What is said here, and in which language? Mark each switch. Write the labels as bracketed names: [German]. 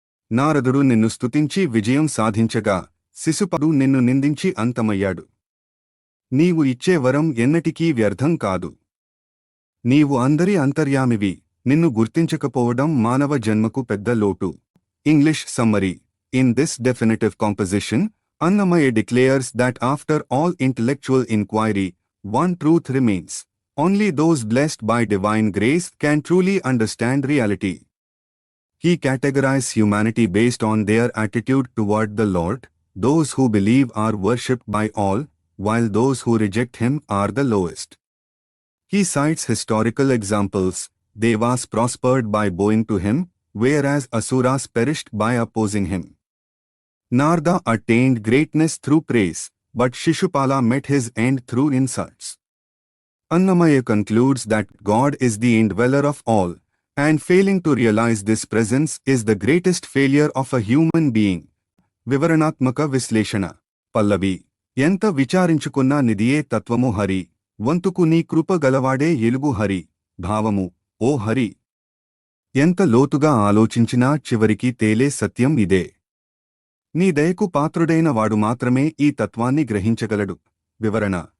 [Telugu] నారదుడు నిన్ను స్తుతించి విజయం సాధించగా శిశుపాలుడు నిన్ను నిందించి అంతమయ్యాడు. నీవు ఇచ్చే వరం ఎన్నటికీ వ్యర్థం కాదు. నీవు అందరి అంతర్యామివి, నిన్ను గుర్తించకపోవడం మానవ జన్మకు పెద్ద లోటు. [English] English summary. In this definitive composition, Annamaya declares that after all intellectual inquiry, one truth remains. Only those blessed by divine grace can truly understand reality. He categorizes humanity based on their attitude toward the Lord. Those who believe are worshipped by all, while those who reject him are the lowest. He cites historical examples. Devas prospered by bowing to him, whereas Asuras perished by opposing him. Narada attained greatness through praise, but Shishupala met his end through insults. Annamaya concludes that God is the indweller of all, and failing to realize this presence is the greatest failure of a human being. [Telugu] వివరణాత్మక విశ్లేషణ. పల్లవి. ఎంత విచారించుకున్నా నిదియే తత్వము హరి, వంతుకు నీ కృప గలవాడే ఎలుగు హరి. భావము. ఓ హరి, ఎంత లోతుగా ఆలోచించినా చివరికి తేలే సత్యం ఇదే. నీ దయకు పాత్రుడైన వాడు మాత్రమే ఈ తత్వాన్ని గ్రహించగలడు. వివరణ.